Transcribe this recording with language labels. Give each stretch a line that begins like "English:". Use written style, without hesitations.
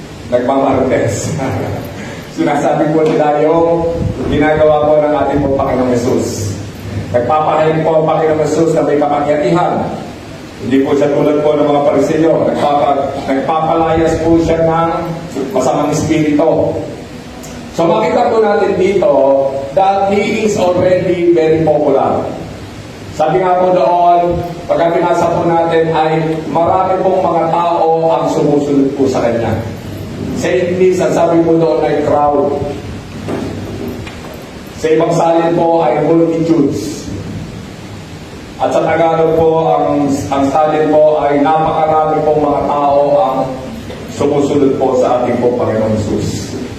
Filipino: Nagmamarites. Sinasabi po nila yung ginagawa po ng ating po Panginoong Jesus. Nagpapahayin po ang Panginoong Jesus na may kapangyarihan Hindi po siya tulad po ng mga Pariseo. Nagpapalayas po siya ng masamang espiritu.
English: So
Filipino: makita po natin dito
English: that he is already very popular.
Filipino: Sabi nga po doon, pagka binasa po natin ay marami pong mga tao ang sumusunod po sa kanya. Sa English, ang sabi po doon ay crowd. Sa ibang salin po ay multitudes. At sa Tagalog po, ang salin po ay napakarami pong mga tao ang sumusunod po sa ating po Panginoong Jesus.